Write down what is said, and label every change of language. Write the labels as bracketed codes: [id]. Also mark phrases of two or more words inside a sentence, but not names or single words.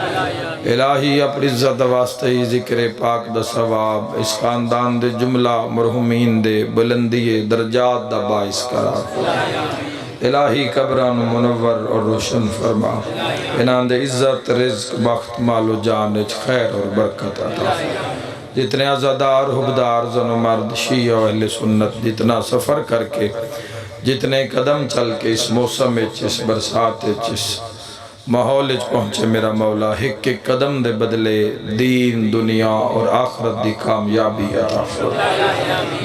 [pa] الہی اپنی عزت واسطے ذکر پاک دا ثواب اس خاندان دے جملہ مرحومین دے بلندی درجات دا باعث قرار فرما۔ الہی قبران منور اور روشن فرما، انہاں دے عزت رزق بخت مال و جان خیر اور برکت عطا فرما۔ جتنے عزادار حبدار زن و مرد شیعہ و اہل سنت جتنا سفر کر کے جتنے قدم چل کے اس موسم اس برسات اس ماحول پہنچے میرا مولا ہک کے قدم دے بدلے دین دنیا اور آخرت دی کامیابی عطا فرما۔